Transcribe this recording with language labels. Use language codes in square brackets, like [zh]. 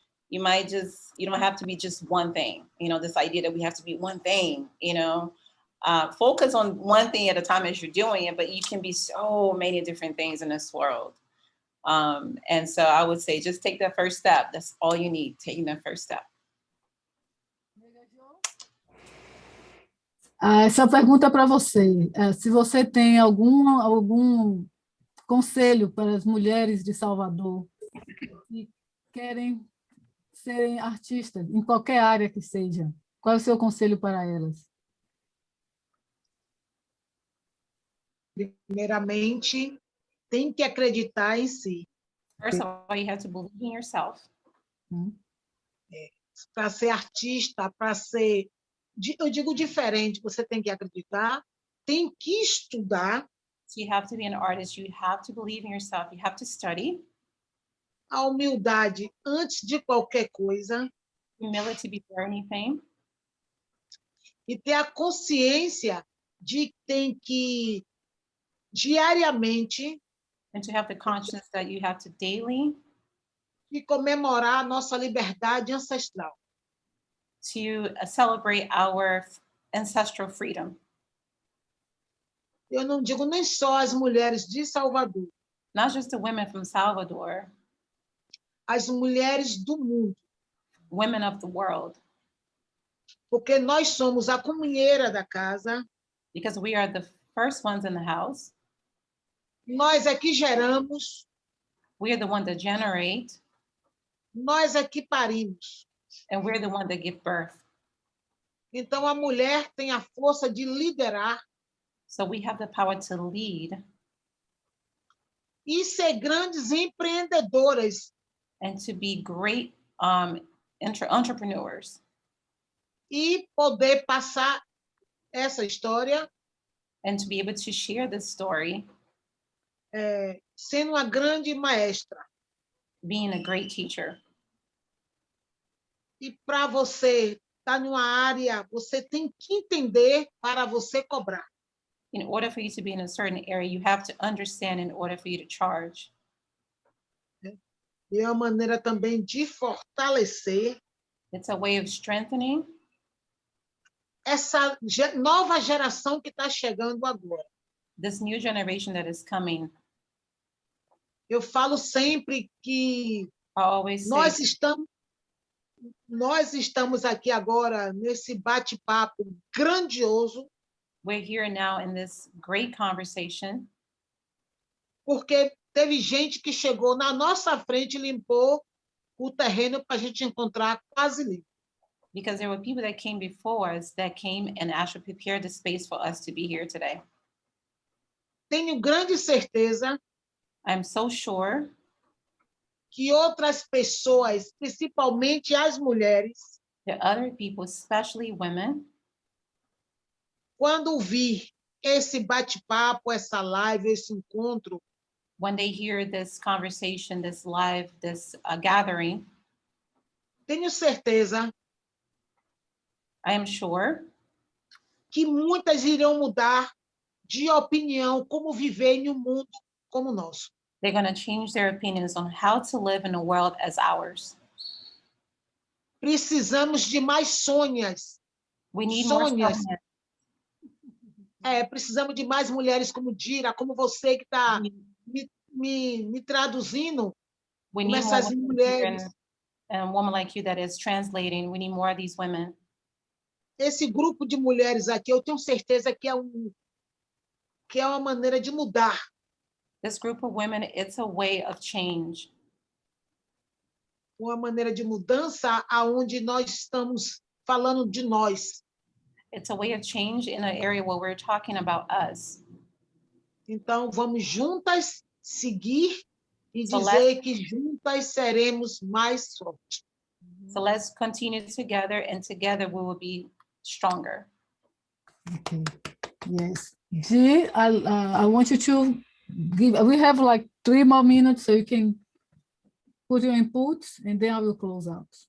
[en] You don't have to be just one thing. This idea that we have to be one thing, focus on one thing at a time as you're doing it, but you can be so many different things in this world. And so I would say, just take that first step. That's all you need, taking that first step. [pt] Essa pergunta para você. Se você tem algum conselho para as mulheres de Salvador que querem serem artistas, em qualquer área que seja, qual é o seu conselho para elas? Primeiramente, tem que acreditar em si. [en] First of all, you have to believe in yourself. [pt] Para ser artista, para ser, eu digo diferente, você tem que acreditar, tem que estudar. [en] So you have to be an artist, you have to believe in yourself, you have to study. [pt] A humildade antes de qualquer coisa. [en] Humility before anything. [pt] E ter a consciência de que tem que diariamente [en] and to have the conscience that you have to daily [pt] e comemorar a nossa liberdade ancestral. [en] To celebrate our ancestral freedom. [pt] Eu não digo nem só as mulheres de Salvador. [en] Not just the women from Salvador. [pt] As mulheres do mundo. [en] Women of the world. [pt] Porque nós somos a comunheira da casa. [en] Because we are the first ones in the house. [pt] Nós é que geramos. [en] We are the ones that generate. [pt] Nós é que parimos. [en] And we're the ones that give birth. [pt] Então a mulher tem a força de liderar. [en] So we have the power to lead. [pt] E ser grandes empreendedoras. [en] And to be great entrepreneurs. [pt] E poder passar essa história. [en] And to be able to share this story. [pt] Sendo uma grande maestra. [en] Being a great teacher. [pt] E para você está numa área, você tem que entender para você cobrar. [en] In order for you to be in a certain area, you have to understand in order for you to charge. [pt] E é uma maneira também de fortalecer [en] It's a way of strengthening [pt] essa nova geração que está chegando agora. [en] this new generation that is coming. [pt] Eu falo sempre que [en] I always [pt] nós [en] say [pt] estamos aqui agora nesse bate-papo grandioso, [en] we're here now in this great conversation [pt] porque teve gente que chegou na nossa frente e limpou o terreno para a gente encontrar quase limpo. [en] because there were people that came before us that came and actually prepared the space for us to be here today. [pt] Tenho grande certeza [en] I'm so sure [pt] que outras pessoas, principalmente as mulheres, [en] that other people, especially women, [pt] quando vir esse bate-papo, essa live, esse encontro, [en] when they hear this conversation, this live, this gathering, [pt] tenho certeza [en] I am sure [pt] que muitas irão mudar de opinião como viver em um mundo como o nosso. [en] they're going to change their opinions on how to live in a world as ours. [pt] Precisamos de mais Sônias. [en] We need more [pt] Sônias. [en] Sonias. [pt] Precisamos de mais mulheres como Dira, como você que está me traduzindo. [en] We [pt] Como [en] need more [pt] essas [en] women [pt] mulheres. [en] and a woman like you that is translating. We need more of these women. [pt] Esse grupo de mulheres aqui, eu tenho certeza que é uma maneira de mudar. [en] This group of women, it's a way of change. [pt] Uma maneira de mudança aonde nós estamos falando de nós. [en] It's a way of change in an area where we're talking about us. [pt] Então, vamos juntas seguir e [en] So [pt] dizer que juntas seremos mais fortes. [en] So let's continue together, and together we will be stronger. Okay. Yes. G, I want you to give, we have like 3 more minutes so you can put your inputs and then I will close out.